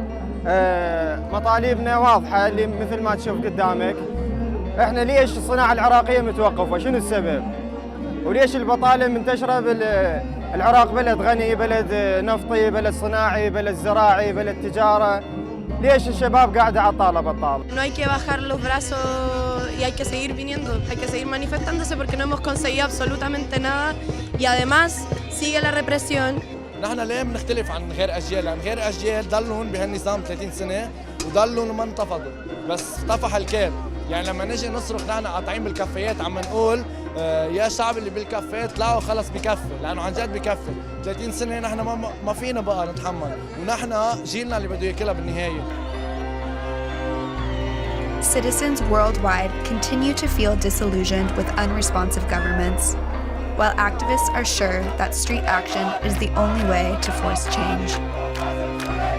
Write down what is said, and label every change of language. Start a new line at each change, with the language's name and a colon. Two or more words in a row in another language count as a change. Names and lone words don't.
Arabic: مطالبنا واضحة اللي مثل ما تشوف قدامك. إحنا ليش الصناعة العراقية متوقفة؟ شنو السبب؟ وليش البطالة منتشرة بالعراق؟ بلد غني، بلد نفطي، بلد صناعي، بلد زراعي، بلد تجارة. ليش الشباب قاعدة على الطاولة؟
Spanish: No hay que bajar los brazos y hay que seguir viniendo, hay que seguir manifestándose porque no hemos conseguido absolutamente nada y además sigue la represión.
Arabic: نحن ليه بنختلف عن غير أجيال؟ لأن غير أجيال ضلهم بهالنظام 30 سنة وضلهم ما انتفضوا، بس طفح الكيل. يعني لما نجي نصرخ نحن قاطعين بالكافيات عم نقول يا شعب اللي بالكافيات طلعوا خلص بكفي، لأنه عن جد بكفي. 30 سنة نحن ما فينا بقى نتحمل، ونحن جيلنا اللي بده ياكلها بالنهاية.
English: Citizens worldwide continue to feel disillusioned with unresponsive governments, while activists are sure that street action is the only way to force change.